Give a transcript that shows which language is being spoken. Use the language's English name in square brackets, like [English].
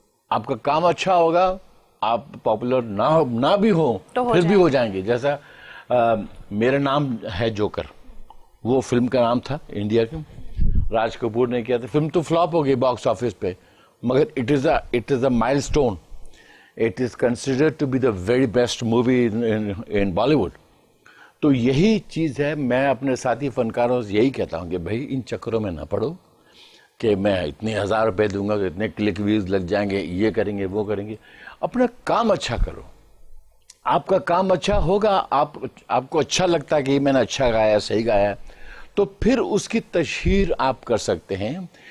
[Hindi] आपका काम अच्छा होगा, आप पॉपुलर ना भी हो तो फिर भी हो जाएंगे। जैसा मेरा नाम है जोकर, वो फिल्म का नाम था इंडिया के, राज कपूर ने किया था। फिल्म तो फ्लॉप हो गई बॉक्स ऑफिस पे, मगर [English] It is a milestone. It is considered to be the very best movie in Bollywood. [Hindi] तो यही चीज़ है, मैं अपने साथी फनकारों से यही कहता हूँ कि भाई इन चक्करों में ना पड़ो कि मैं इतने 1000 रुपये दूंगा तो इतने क्लिक व्यूज लग जाएंगे, ये करेंगे वो करेंगे। अपना काम अच्छा करो, आपका काम अच्छा होगा, आपको अच्छा लगता है कि मैंने अच्छा गाया, सही गाया, तो फिर उसकी तशहीर आप कर सकते हैं।